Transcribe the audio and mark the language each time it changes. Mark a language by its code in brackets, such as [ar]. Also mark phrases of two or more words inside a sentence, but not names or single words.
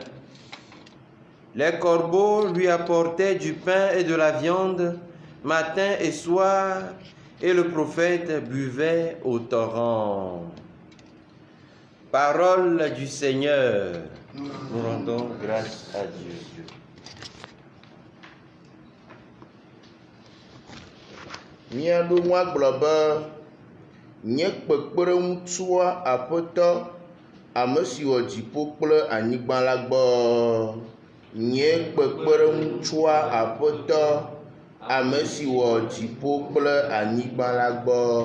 [fr] Les corbeaux lui apportaient du pain et de la viande matin et soir, et le prophète buvait au torrent. Parole du Seigneur. Nous rendons grâce à Dieu. [ee] Míaɖo ŋu agblɔ be nye kpekpeɖeŋutsua Aƒetɔ, ame si wɔ dziƒo kple anyigba la gbɔ. nye kpekpeɖeŋu tsoa Aƒetɔ ame si wɔ dziƒo kple anyigba la gbɔ.